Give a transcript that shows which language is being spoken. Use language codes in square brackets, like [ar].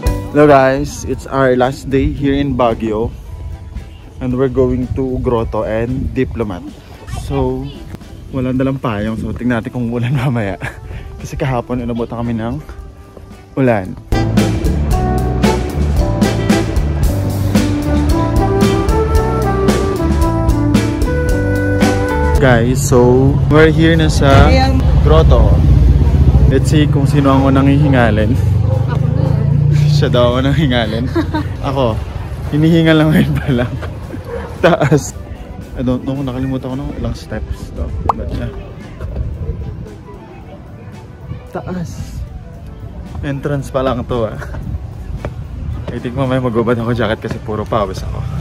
[en] Hello guys, it's our last day here in Baguio and we're going to Grotto and Diplomat. [tl] So, walang dalang payong, so tingnan natin kung ulan mamaya. Kasi kahapon inabutan kami ng ulan. [en] Guys, so we're here na sa Grotto. Let's see [tl] kung sino ang unang hihingalin. Siya daw ang unang hihingalin. Ako, hinihingal lang ngayon pa lang. Taas. [en] I don't know [tl] kung nakalimutan ko ng ilang steps daw. [en] But yeah. [tl] Taas. Entrance pa lang to ah. [en] I think [tl] mamaya magubad ako jacket kasi puro pawis ako.